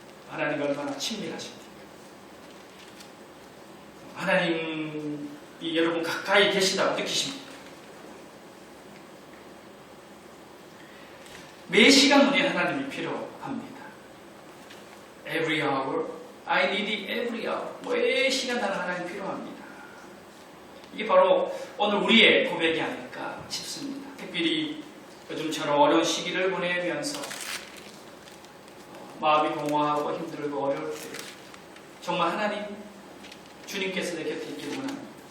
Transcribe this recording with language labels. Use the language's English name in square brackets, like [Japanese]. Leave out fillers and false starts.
[Korean] 하나님과 얼마나 친밀하십니까? 하나님이 여러분 가까이 계시다고 느끼십니까? 매 시간 우리 하나님이 필요합니다. [English] Every hour, I need every hour. [Korean] 매 시간 나는 하나님 필요합니다. 이게 바로 오늘 우리의 고백이 아닐까 싶습니다. 특별히 요즘처럼 어려운 시기를 보내면서 마음이 공허하고 힘들고 어려울 때 정말 하나님, 주님께서 내 곁에 있기를 원합니다.